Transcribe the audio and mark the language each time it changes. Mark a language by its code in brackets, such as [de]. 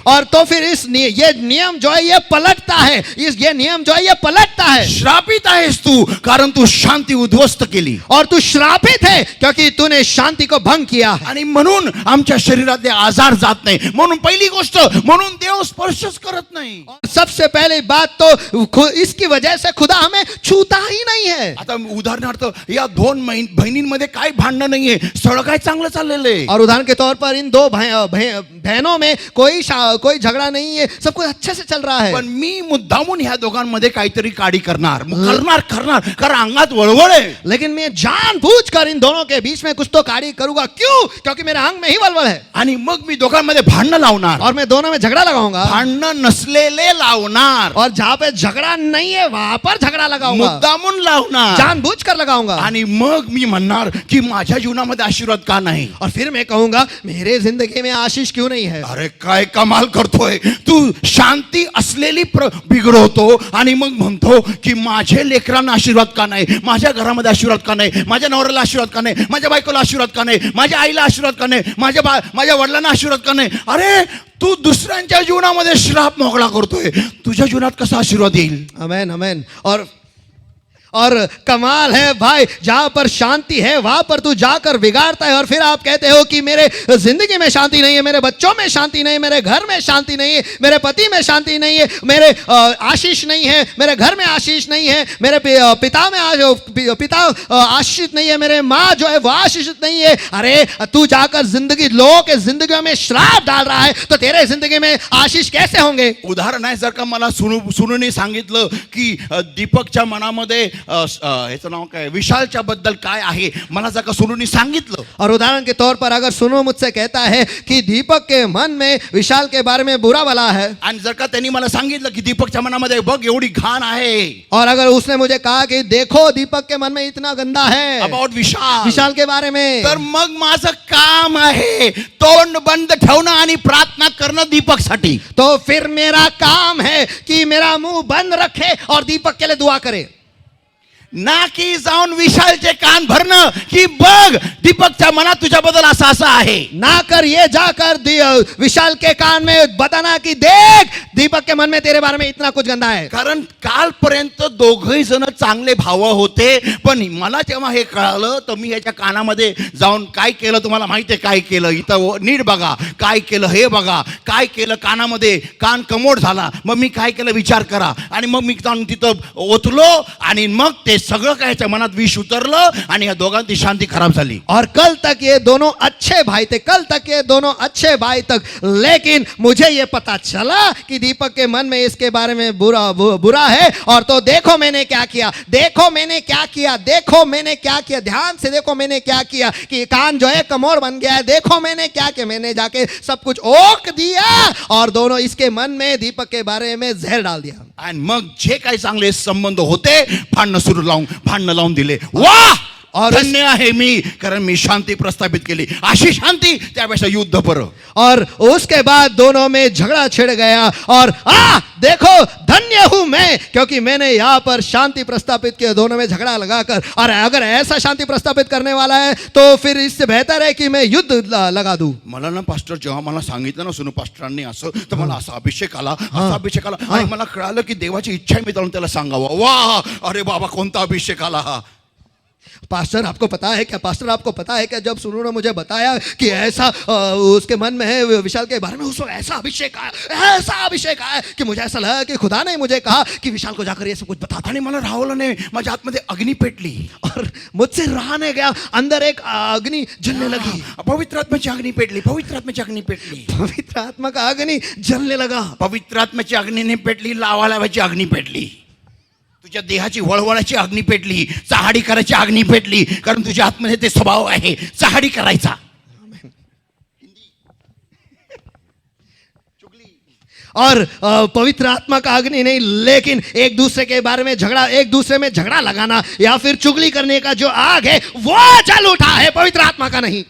[hi] और तो फिर ये नियम जो है ये पलटता है. ये नियम जो है ये पलटता है. [mr] श्रापित आहेस तू, कारण तू शांती उद्ध्वस्त केली. [hi] और तू श्रापित है क्योंकि तूने शांति को भंग किया है. [mr] आणि म्हणून आमच्या शरीरातले आजार जात नाही. म्हणून पहिली गोष्ट, म्हणून देव स्पर्शच करत नाही. [hi] सबसे पहली बात तो इसकी वजह से खुदा हमें छूता ही नहीं है. [mr] आता उदाहरणार्थ या दोन बहिणींमध्ये काय भांडणं नाहीये, सळगायचा चांगलं चाललेलं आहे. [hi] और उदाहरण के तौर पर इन दो बहनों में कोई झगड़ा नहीं है, सब कुछ अच्छे से चल रहा है. [mr] पण मी मुद्दामून ह्या दोघांमध्ये काहीतरी काडी करणार कारण अंगात वळवळ आहे. [hi] लेकिन मैं जानबूझकर इन दोनों के बीच में कुछ तो काड़ी करूंगा. क्यों? क्योंकि मेरे अंग में ही वलवल है. [mr] आणि मग मी दोघांमध्ये भांडणं लावणार. [hi] और मैं दोनों में झगड़ा लगाऊंगा. [mr] भांडणं नसलेले लावणार. [hi] और जहां पे झगड़ा नहीं है वहां पर झगड़ा लगाऊंगा. [mr] मुद्दामून लावणार. [hi] जानबूझकर लगाऊंगा. [mr] आणि मग मी म्हणणार की माझ्या जीवनामध्ये आशीर्वाद का नाही. [hi] और फिर मैं कहूंगा मेरे जिंदगी में आशीष क्यों नहीं है. [mr] अरे काय कमाल करतोय तू. शांती असलेली बिघडवतो आणि मग म्हणतो की माझे लेकरांना आशीर्वाद का नाही, माझ्या घरामध्ये आशीर्वाद का नाही, माझ्या नवऱ्याला आशीर्वाद का नाही, माझ्या बायकोला आशीर्वाद का नाही, माझ्या आईला आशीर्वाद का नाही, माझ्या वडिलांना आशीर्वाद का नाही. अरे तू दुसऱ्यांच्या जीवनामध्ये श्राप मोकळा करतोय, तुझ्या जीवनात कसा आशीर्वाद येईल. आमेन आमेन. [hi] और कमाल है भाई, जहां पर शांति है वहां पर तू जाकर बिगाड़ता है. और फिर आप कहते हो कि मेरे जिंदगी में शांति नहीं है, मेरे बच्चों में शांति नहीं है, मेरे घर में शांति नहीं है, मेरे पति में शांति नहीं है, मेरे आशीष नहीं है, मेरे घर में आशीष नहीं है, मेरे पिता में पिता आशीषित नहीं है, मेरे माँ जो है वो आशीषित नहीं है. अरे तू जाकर जिंदगी लोगों के जिंदगी में श्राप डाल रहा है, तो तेरे जिंदगी में आशीष कैसे होंगे. [mr] उदाहरण आहे, जर का मला सुनूने सांगितलं की दीपकच्या मनामध्ये ह्याचं नाव काय, विशालच्या बद्दल काय आहे, मला जर का सुनूने सांगितलं. [hi] और उदाहरण के तौर पर अगर सुनो मुझसे कहता है कि दीपक के मन में विशाल के बारे में बुरा भला है, [mr] आणि जर का त्यांनी मला सांगितलं की दीपकच्या मनामध्ये बघ एवढी घाण आहे, [hi] और अगर उसने मुझे कहा कि देखो दीपक के मन में इतना गंदा है [en] about Vishal [hi] के बारे में, [mr] तर मग माझं काम आहे तोंड बंद ठेवणं आणि प्रार्थना करणं दीपकसाठी. [hi] तो फिर मेरा काम है कि मेरा मुंह बंद रखे और दीपक के लिए दुआ करे. [mr] ना की जाऊन विशालचे कान भरणं की बघ दीपकच्या मनात तुझ्याबद्दल असं असं आहे. [hi] ना कर ये जाकर विशाल के कान में बताना कि देख दीपक के मन में तेरे बारे में इतना कुछ गंदा है. [mr] कारण कालपर्यंत दोघही जण चांगले भाव होते, पण मला जेव्हा हे कळालं तर मी याच्या कानामध्ये जाऊन काय केलं तुम्हाला माहिती आहे. काय केलं इथं नीट बघा, काय केलं हे बघा, काय केलं कानामध्ये, कान कमोड झाला. मग मी काय केलं विचार करा. आणि मग मी जाऊन तिथं ओतलो आणि मग ते सगळं काय त्याच्या मनात विष उतरलं आणि या दोघांची शांती खराब झाली. [hi] और कल तक ये दोनों अच्छे भाई थे, कल तक ये दोनों अच्छे भाई तक, लेकिन मुझे ये पता चला कि दीपक के मन में इसके बारे में बुरा है. और तो देखो मैंने क्या किया, देखो मैंने क्या किया, देखो मैंने क्या किया, ध्यान से देखो मैंने क्या किया कि कान जो है कमोड़ बन गया है. देखो मैंने क्या किया, मैंने जाके सब कुछ ओक दिया और दोनों इसके मन में दीपक के बारे में जहर डाल दिया. [mr] आणि मग जे काही चांगले संबंध होते भांडणं लावून दिले. वाह, [hi] और [mr] धन्य आहे मी, कारण मी शांती प्रस्थापित केली. अशी शांती त्यापेक्षा युद्ध बरं. [hi] और उसके बाद दोनों में झगड़ा छिड़ गया. और देखो धन्य हूं मैं क्योंकि मैंने यहाँ पर शांति प्रस्थापित किया, दोनों में झगड़ा लगाकर. और अगर ऐसा शांति प्रस्थापित करने वाला है तो फिर इससे बेहतर है कि मैं युद्ध लगा दूं. [mr] मला ना पास्टर जेव्हा मला सांगितलं ना सुनू पास्टरांनी असं, तर मला असा अभिषेक आला आणि मला कळालं की देवाची इच्छा आहे मी जाऊन त्याला सांगावं. वाह, अरे बाबा कोणता अभिषेक आला हा. [hi] पास्टर आपको पता है क्या, पास्टर आपको पता है क्या, जब सुनो ने मुझे बताया कि ऐसा उसके मन में है विशाल के बारे में, उसको ऐसा अभिषेक आया कि मुझे ऐसा लगा कि खुदा ने मुझे कहा कि विशाल को जाकर ये सब कुछ बता. [mr] आणि मला राहुल ने माझ्या आतमध्ये अग्नी पेटली [hi] और मुझसे रहा नहीं गया, अंदर एक अग्नि जलने लगी. [mr] पवित्र आत्म्याची अग्नी पेटली, पवित्र आत्म्याची अग्नी पेटली, [hi] पवित्र आत्मा का अग्नि जलने लगा. [mr] पवित्र आत्म्याची अग्नीने पेटली, लावालावाची अग्नी पेटली, तुझ्या देहाची वळवळाची अग्नी पेटली, चहाडी करायची अग्नी पेटली, कारण तुझ्या आतमध्ये ते स्वभाव आहे चहाडी करायचा. [hi] और पवित्र आत्मा का अग्नि नहीं, लेकिन एक दूसरे के बारे में झगड़ा, एक दूसरे में झगड़ा लगाना या फिर चुगली करने का जो आग है वो जल उठा है, पवित्र आत्मा का नहीं.